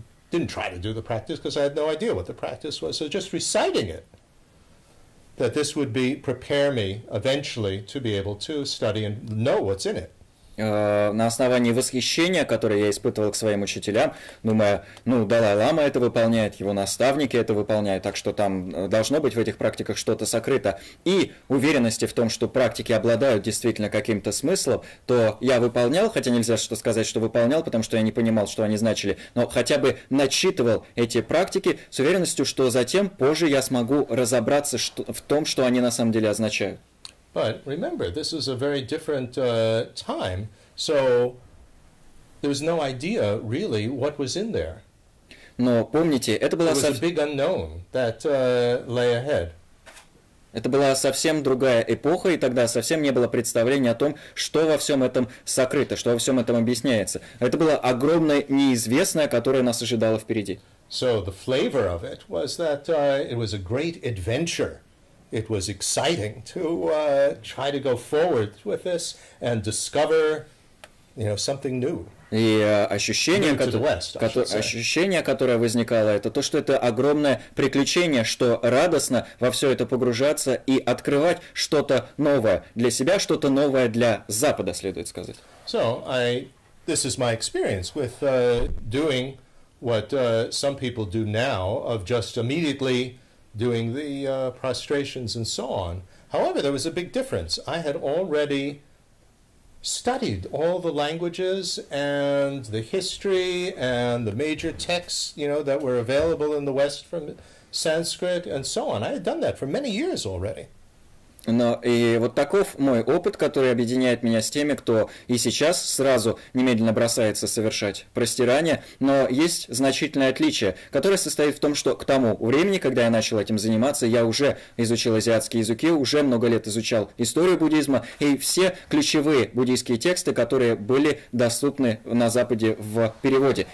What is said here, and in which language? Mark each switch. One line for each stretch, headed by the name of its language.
English: didn't try to do the practice because I had no idea what the practice was. So just reciting it, that this would prepare me eventually to be able to study and know what's in it.
Russian: На основании восхищения, которое я испытывал к своим учителям, думая, Далай-лама это выполняет, его наставники это выполняют, так что там должно быть в этих практиках что-то сокрыто, и уверенности в том, что практики обладают действительно каким-то смыслом, то я выполнял, хотя нельзя сказать, что выполнял, потому что я не понимал, что они значили, но хотя бы начитывал эти практики с уверенностью, что затем, позже я смогу разобраться в том, что они на самом деле означают.
English: But remember, this is a very different time, so there was no idea really what was in there.
Russian: Но помните, это была
English: It was a big unknown that lay ahead.
Russian: Это была совсем другая эпоха, и тогда совсем не было представления о том, что во всем этом сокрыто, что во всем этом объясняется. Это было огромное неизвестное, которое нас ожидало впереди.
English: So the flavor of it was that it was a great adventure. It was exciting to try to go forward with this and discover, something new.
Russian: И ощущение, которое возникало, это то, что это огромное приключение, что радостно во все это погружаться и открывать что-то новое для себя, что-то новое для Запада, следует сказать.
English: So this is my experience with doing what some people do now, of just immediately doing the prostrations and so on. However, there was a big difference. I had already studied all the languages and the history and the major texts, that were available in the West from Sanskrit and so on. I had done that for many years already.
Russian: Но и вот таков мой опыт, который объединяет меня с теми, кто и сейчас сразу немедленно бросается совершать простирание, но есть значительное отличие, которое состоит в том, что к тому времени, когда я начал этим заниматься, я уже изучил азиатские языки, уже много лет изучал историю буддизма и все ключевые буддийские тексты, которые были доступны на Западе в переводе.